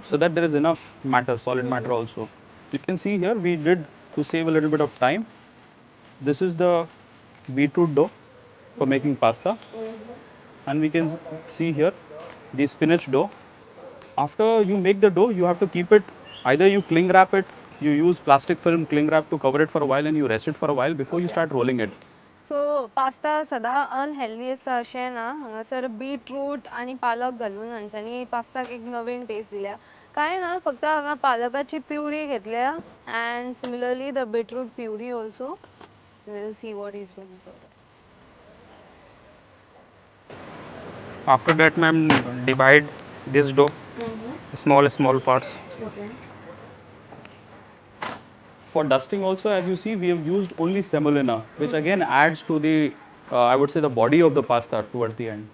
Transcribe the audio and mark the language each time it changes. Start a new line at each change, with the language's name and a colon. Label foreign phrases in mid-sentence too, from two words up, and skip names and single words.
English: So that there is enough matter, solid matter also. You can see here we did, to save a little bit of time, this is the beetroot dough for making pasta. And we can see here the spinach dough. After you make the dough, you have to keep it, either you cling wrap it, you use plastic film cling wrap to cover it for a while and you rest it for a while before you start rolling it.
Konkani: सो पास्ता सदा अनहेल्दी आसता अशें ना हांगासर बीटरूट आनी पालक घालून हांच्यांनी पास्ताक एक नवीन टेस्ट दिल्या कांय ना फक्त हांगा पालकाची प्युरी घेतल्या
English: and similarly the beetroot puree also will see what is doing After that, ma'am, divide this dough small parts. Okay. For dusting also, as you see, we have used only semolina, which again adds to the, I would say, the body of the pasta towards the end.